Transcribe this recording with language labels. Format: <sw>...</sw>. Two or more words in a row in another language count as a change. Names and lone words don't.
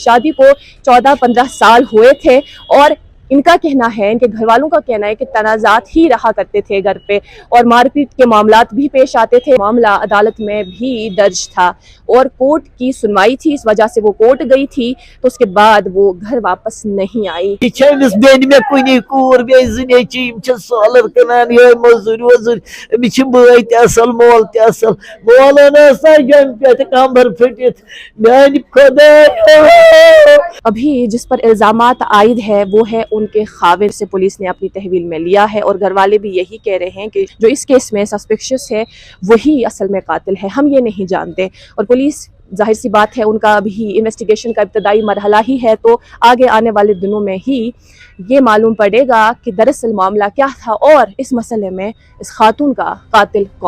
<ur>شادی کو 14-15 سال ہوئے تھے اور ان کا کہنا ہے، ان کے گھر والوں کا کہنا ہے کہ تنازعات ہی رہا کرتے تھے گھر پہ اور مار پیٹ کے معاملات بھی پیش آتے تھے. معاملہ عدالت میں بھی درج تھا اور کورٹ کی سنوائی تھی، اس وجہ سے وہ کورٹ گئی تھی تو اس کے بعد وہ گھر واپس نہیں آئی.</ur> <ks>سولر کنان یہ مزور وزور امس بٲے تہِ اصل مول تہِ اصل مولن جنگ پہ کمبر پھٹت میانہِ خدایا.</ks> <ur>ابھی جس پر الزامات عائد ہے وہ ہے ان کے خاوند سے پولیس نے اپنی تحویل میں لیا ہے اور گھر والے بھی یہی کہہ رہے ہیں کہ جو اس کیس میں سسپیکشس ہے وہی اصل میں قاتل ہے، ہم یہ نہیں جانتے. اور پولیس ظاہر سی بات ہے ان کا ابھی انویسٹیگیشن کا ابتدائی مرحلہ ہی ہے تو آگے آنے والے دنوں میں ہی یہ معلوم پڑے گا کہ دراصل معاملہ کیا تھا اور اس مسئلے میں اس خاتون کا قاتل کون تھا.</ur>